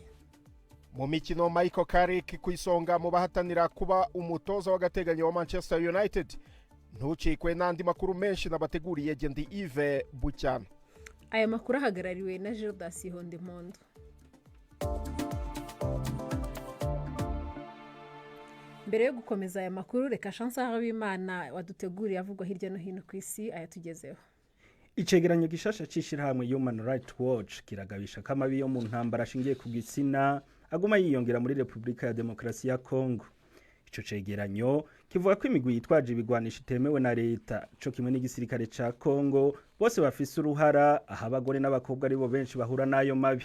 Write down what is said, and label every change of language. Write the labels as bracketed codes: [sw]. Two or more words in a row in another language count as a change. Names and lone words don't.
[rw] Mu mikino Michael Carrick ku isonga mu bahatanira kuba umutoza w'agateganyo wa Manchester United. Ntucikwe n'andi makuru menshi nabateguriye Gendi Yves Bucyana. Aya makuru ahagarariwe na Gildas Hondemondo. Mbere yo gukomeza aya makuru reka Chance Habimana waduteguriye avugwa hirya no hino ku isi ayatugezeho. [rn] Icegeranyo gishasha cishirahamwe Human Rights Watch kiragabisha kamabi yo mu ntambara ashingiye ku gitsina aguma yiyongera muri Republika ya Demokarasi ya Kongo. Ico cegeranyo kivuga ko imigwi yitwaje ibigwanisha itemewe na leta co kimwe n'igisirikare ca Kongo bose bafise uruhara aho abagore n'abakobwa aribo benshi bahura nayo mabi.